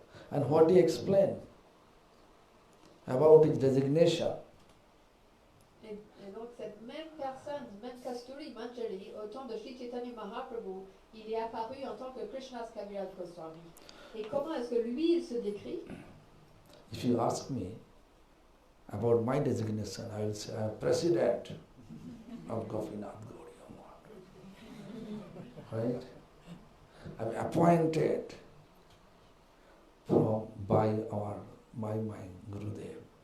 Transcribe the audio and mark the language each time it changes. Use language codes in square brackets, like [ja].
[en] And what he explained about his designation. [fr] Et donc cette même personne, même Kasturi Manjari, au temps de Sri Chaitanya Mahaprabhu, il est apparu en tant que Krishnadas Kaviraj Goswami. Et comment est-ce que lui, il se décrit? [en] If you ask me about my designation, I will say I am president of Gopinath. Right? I am appointed by my Gurudev.